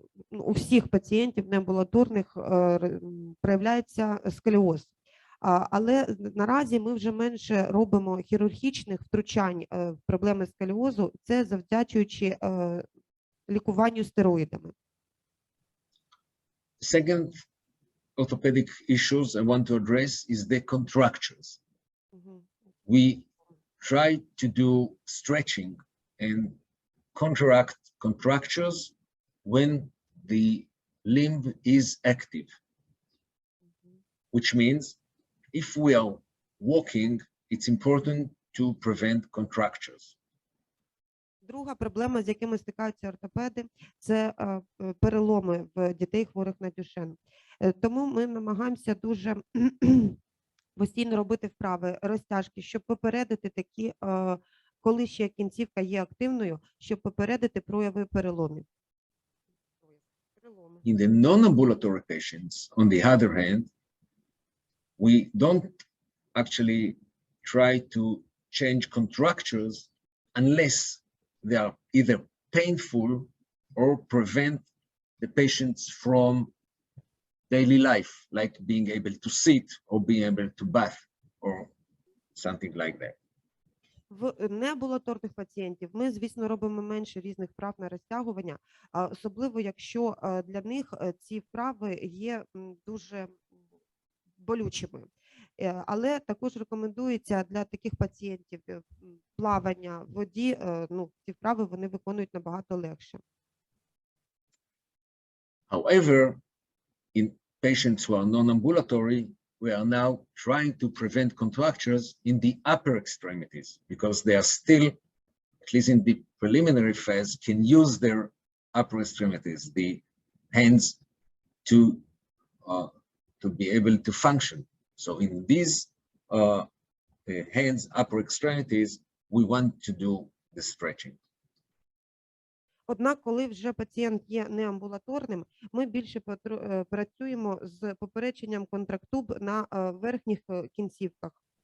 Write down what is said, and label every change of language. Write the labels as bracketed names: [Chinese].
[Ukrainian] У всіх пацієнтів неамбулаторних проявляється сколіоз. Але наразі ми вже менше робимо хірургічних втручань в проблеми сколіозу, це завдячуючи лікуванню стероїдами. [English] Second orthopedic issues I want to address is the contractures. We try to do stretching and contract contractures when the limb is active, which means if we are walking, it's important to prevent contractures. [Ukrainian] Друга проблема, з якими стикаються ортопеди, це переломи в дітей, хворих на Дюшен. Тому ми намагаємося дуже постійно робити вправи, розтяжки, щоб попередити такі, коли ще кінцівка є активною, щоб попередити прояви переломів. [English] In the non-ambulatory patients, on the other hand, we don't actually try to change contractures unless they are either painful or prevent the patients from daily life, like being able to sit or being able to bath or something like that. [Ukrainian] В неамбулаторних пацієнтів ми, звісно, робимо менше різних вправ на розтягування, особливо якщо для них ці вправи є дуже болючими. Але також рекомендується для таких пацієнтів плавання в воді, ці вправи вони виконують набагато легше. [English] However, in patients who are non-ambulatory, we are now trying to prevent contractures in the upper extremities because they are still, at least in the preliminary phase, can use their upper extremities, the hands, to be able to function. So in these hands, upper extremities, we want to do the stretching. [Ukrainian] Однак, коли вже пацієнт є неамбулаторним, ми більше працюємо з попередженням контрактуб на верхніх кінцівках.